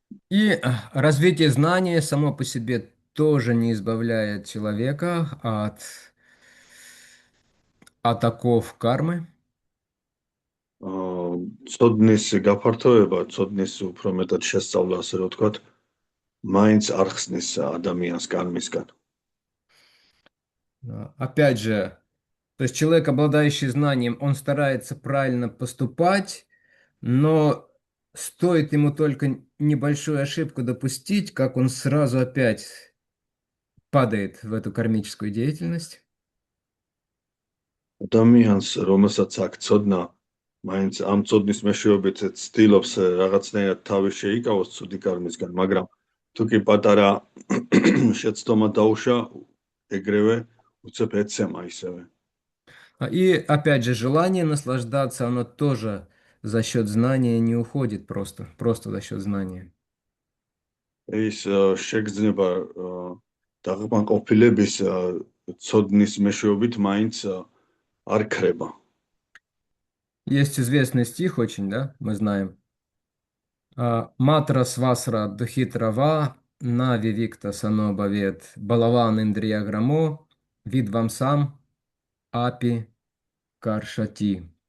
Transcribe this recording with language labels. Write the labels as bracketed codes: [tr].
[ru] И развитие знания само по себе тоже не избавляет человека от оков кармы. [ka] ცოდნის გაფართოება, ცოდნის უფრო მეტად შესწავლა, ასე რომ ვთქვათ, მაინც არ ხსნის ადამიანს კარმისგან. [ru] Опять же, то есть человек, обладающий знанием, он старается правильно поступать, но стоит ему только небольшую ошибку допустить, как он сразу опять падает в эту кармическую деятельность. [ka] ადამიანს, რომელსაც აქვს ცოდნა, მაინც ამ ცოდნის მეშვეობით ცდილობს რაღაცნაირად თავი შეიკავოს ცუდი კარმისგან, მაგრამ თუ კი პატარა შეცდომა დაუშვა, ეგრევე უცებ ეცემა ისევე. [ru] И опять же, желание наслаждаться, оно тоже за счет знания не уходит просто за счет знания. [ka] ის შეგრძნება დაღმანყოფილების ცოდნის მეშვეობით маინც არ ქრება. [ru] Есть известный стих очень, да, мы знаем. [sa] Матра свасра духитрава, нави викта санобавет, балаван индрияграмо, видвам сам, апи каршати.